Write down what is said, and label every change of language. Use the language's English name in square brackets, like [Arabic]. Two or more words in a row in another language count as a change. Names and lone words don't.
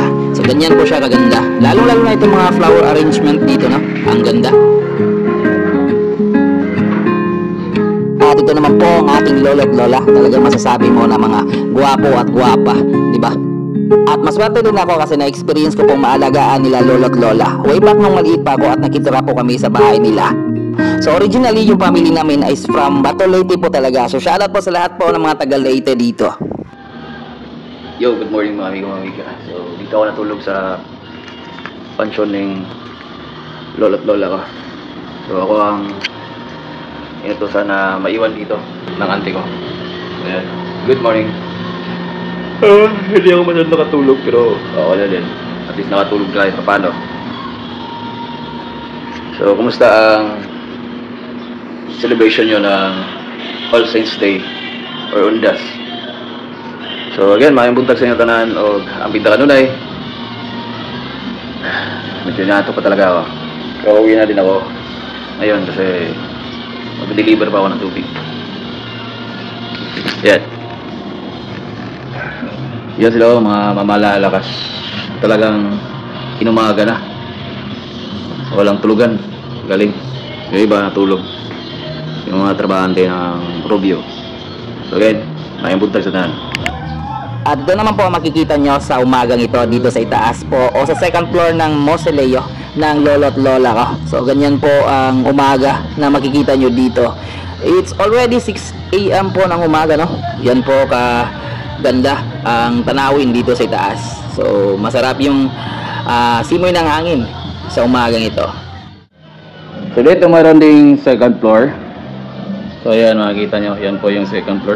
[Filipino] So ganyan po siya kaganda. Lalo-lalo na itong mga [English] flower arrangement [Filipino] dito, no? Ang ganda. At ito naman po ang ating lolo't lola. Talagang masasabi mo na mga guwapo at guwapa, di ba? At maswerte din ako kasi na-experience ko pong maalagaan nila lolo't lola. [English] Way back [Filipino] nung maliit pa ako at nakitira po kami sa bahay nila. So originally yung family namin [English] is from [Filipino] Bato Leyte po talaga. So shoutout po sa lahat po ng mga taga Leyte dito. Yo, [English] good morning [Filipino] mga amigo mga amiga. So dito ako natulog sa pansyon ng lolo't lola ko. So ako ang inutusan na maiwan dito ng auntie ko. Ayan. Good morning. Hindi ako masyadong nakatulog pero wala din. At least nakatulog kahit paano. So kumusta ang celebration nyo ng All Saints Day or Undas? So again, [Cebuano] maayong buntag sa inyo tanan o ang pinta kanunay. [Filipino] Medyo nato pa talaga ako. Kauwi na din ako ngayon kasi mag-deliver pa ako ng tubig. Yan sila mga mamalalakas. Talagang inumaga na. Walang tulugan. Galing. Yung iba natulog. Yung mga trabahante ng Rubio. So again, [Cebuano] maayong buntag sa tanan. [Filipino] At doon naman po makikita nyo sa umagang ito dito sa itaas po o sa [English] second floor [Filipino] ng Mausoleo ng lolo't lola ko. So ganyan po ang umaga na makikita nyo dito. [English] It's already 6 AM [Filipino] po ng umaga, no? Yan po ganda ang tanawin dito sa itaas. So masarap yung simoy ng hangin sa umagang ito. So dito mayroon ding [English] second floor. [Filipino] So ayan, makikita nyo, yan po yung [English] second floor.